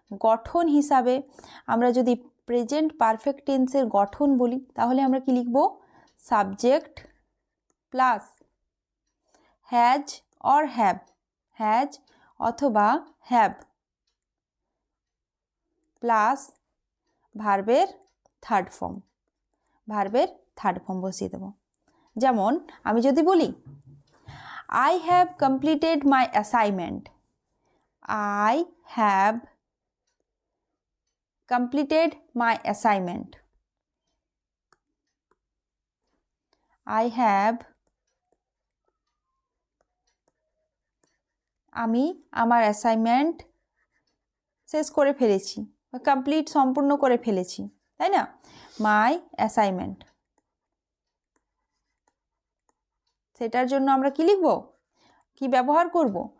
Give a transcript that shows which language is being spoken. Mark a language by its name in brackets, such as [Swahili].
[Bangla] গঠন হিসাবে আমরা যদি প্রেজেন্ট পারফেক্ট টেন্সের গঠন বলি তাহলে আমরা কি লিখব? Subject plus has or have, has অথবা হ্যাভ প্লাস ভার্বের থার্ড ফর্ম। ভার্বের থার্ড ফর্ম বসিয়ে দেব। যেমন আমি যদি বলি [English] I have completed my assignment. I have completed my assignment. I have [Bangla] আমি আমার অ্যাসাইনমেন্ট শেষ করে ফেলেছি, কমপ্লিট সম্পূর্ণ করে ফেলেছি, তাই না? মাই অ্যাসাইনমেন্ট, সেটার জন্য আমরা কি লিখব? কি ব্যবহার করব?